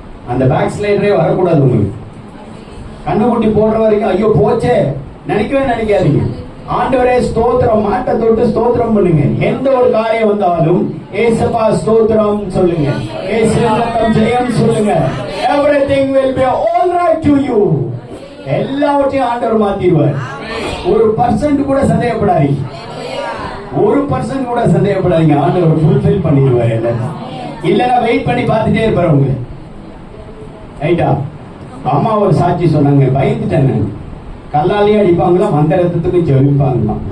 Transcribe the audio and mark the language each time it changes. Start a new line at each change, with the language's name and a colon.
Tamil: அந்த பேக் ஸ்லைடரே வரக்கூடாது உங்களுக்கு. கண்ணுக்குட்டி போடுற வரைக்கும் ஐயோ போச்சே நினைக்கவே நினைக்காதீங்க. ஆண்டவரே ஸ்தோத்திரம். மாட்டை தொட்டு ஸ்தோத்திரம் பண்ணுங்க. எந்த ஒரு காரியம் வந்தாலும் ஏசப்பா ஸ்தோத்திரம் சொல்லுங்க, ஏசப்பா ஜெயம் சொல்லுங்க.
English: Everything will be all right to you.
Tamil: எல்லாவற்றையும் ஆண்டவர் மாத்திடுவார். ஒரு % கூட சந்தேகப்படாதீங்க. 1% கூட சந்தேகப்படாதீங்க, ஆண்டவர் ஃபுல்ஃபில் பண்ணிடுவார் எல்லாத்தையும். இல்லைன்னா வெயிட் பண்ணி பார்த்துட்டே இருப்பார் உங்களை. ரைட்டா? அம்மா ஒரு சாட்சி சொன்னாங்க, பயந்துட்டேன் நான். கல்லாலேயே அடிப்பாங்களா, மந்திரத்துக்கு ஜெபிப்பாங்களாம்.